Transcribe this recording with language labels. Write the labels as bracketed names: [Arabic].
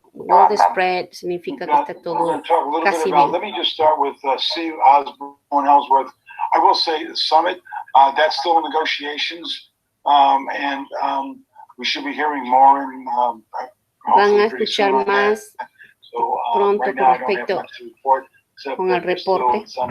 [English] all the spread [Spanish] significa que está todo casi bien. [English] Let me just start with Steve Osborne Ellsworth. I will say the summit, that's still in negotiations, and we should be hearing more in [Spanish] Van a escuchar más pronto con respecto con el reporte.